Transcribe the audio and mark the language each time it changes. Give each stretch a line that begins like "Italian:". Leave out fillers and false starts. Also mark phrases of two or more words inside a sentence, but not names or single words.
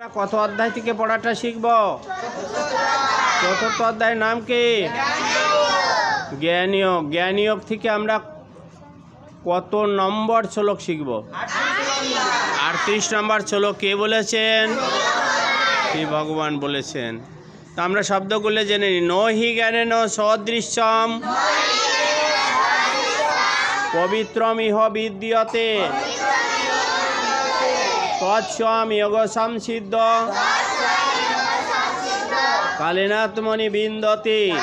Bangla: কত অধ্যায় থেকে পড়াটা শিখব? চতুর্থ অধ্যায়ের নাম কি? জ্ঞানয়োগ। জ্ঞানয়োগ থেকে আমরা কত নম্বর শ্লোক শিখব? 38 নম্বর শ্লোক কে বলেছেন? শ্রী ভগবান বলেছেন। তা আমরা শব্দগুলো জেনে নিই।
Sanskrit: ন হি জ্ঞানেন সদৃশ্যম পবিত্রম ইহ বিদ্যতে তৎস্বম যোগ সংসিদ্ধ কালেনাত্মনি বিন্দতে।